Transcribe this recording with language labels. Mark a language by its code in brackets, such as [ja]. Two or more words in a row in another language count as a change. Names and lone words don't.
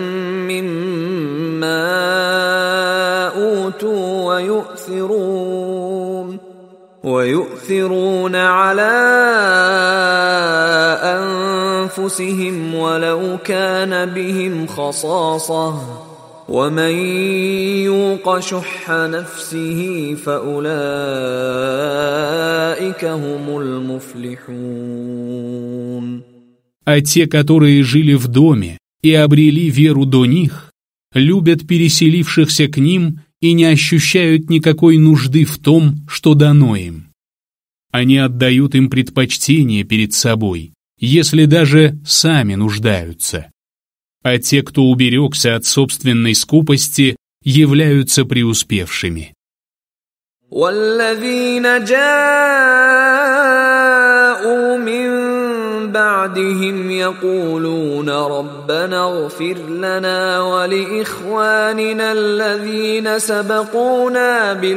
[ar] مما أوتوا ويؤثرون على أنفسهم ولو كان بهم خصاصة ومن يوق شح نفسه فأولئك هم المفلحون. [ru] А те, которые жили в доме и обрели веру до них, любят переселившихся к ним и не ощущают никакой нужды в том, что дано им. Они отдают им предпочтение перед собой, если даже сами нуждаются. А те, кто уберегся от собственной скупости, являются преуспевшими. [ar] والذين جاءوا من بعدهم يقولون ربنا اغفر لنا ولإخواننا الذين سبقونا